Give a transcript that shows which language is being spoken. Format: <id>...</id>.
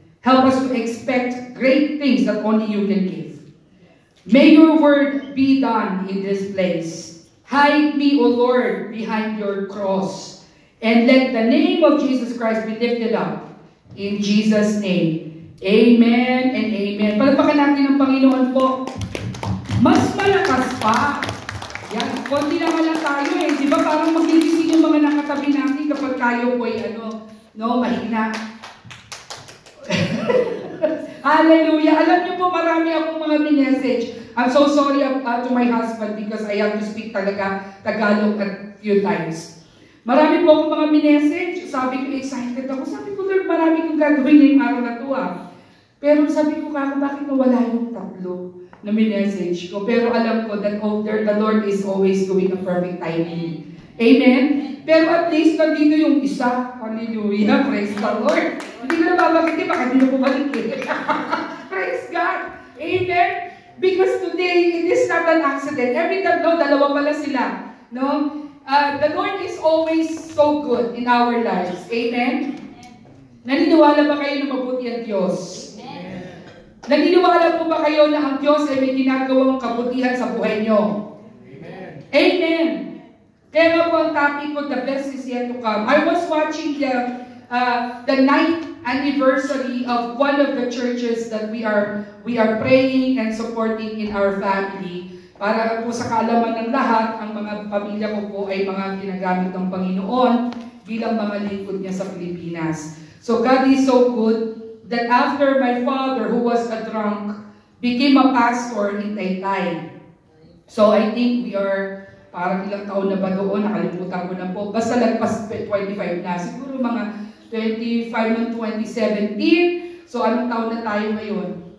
<en>Help us to expect great things that only you can give. May your word be done in this place. Hide me, O Lord, behind your cross. And let the name of Jesus Christ be lifted up. In Jesus' name. Amen and amen.</en> <tl>Palagpakan natin ang Panginoon po. Mas malakas pa. Yan, konti naman lang tayo eh. Di ba parang magigising yung mga nakatabi natin kapag tayo po ay mahina. Hallelujah. Alam niyo po, marami akong mga message.</tl> <en>I'm so sorry to my husband because I have to speak talaga Tagalog a few times.</en> <tl>Marami po akong mga message. Sabi ko, excited ako. Sabi ko, Lord, marami kong gagawin ngayong araw na to ah. Pero sabi ko, bakit nawala yung tatlo na message ko? Pero alam ko</tl> <en>that the Lord is always doing a perfect timing.</en> <tl>Amen? Pero at least nandito yung isa. Hallelujah.</tl> <en>Praise the Lord.</en> <tl>Hindi ko na babakit baka hindi na bumalik eh. Praise God. Amen?</tl> <en>Because today, it is not an accident. Every</en> <tl>tatlo, dalawa pala sila.</tl> <en>No? The Lord is always so good in our lives. Amen?</en> <tl>Naniniwala ba kayo na mabuti ang Diyos? Amen. Naniniwala po ba kayo na ang Diyos ay may ginagawang kabutihan sa buhay nyo? Amen. Amen. Kaya nga po ang topic ko,</tl> <en>the best is yet to come. I was watching the 9th anniversary of one of the churches that we are praying and supporting in our family.</en> <tl>Para po sa kaalaman ng lahat, ang mga pamilya ko po ay mga ginagamit ng Panginoon bilang mga lingkod niya sa Pilipinas.</tl> <en>So God is so good that after my father, who was a drunk, became a pastor in Taytay. So I think we are,</en> <tl>parang ilang taon na ba doon, nakalimutan ko na po. Basta lagpas 25 na, siguro mga 25 ng 2017. So anong taon na tayo ngayon?</tl>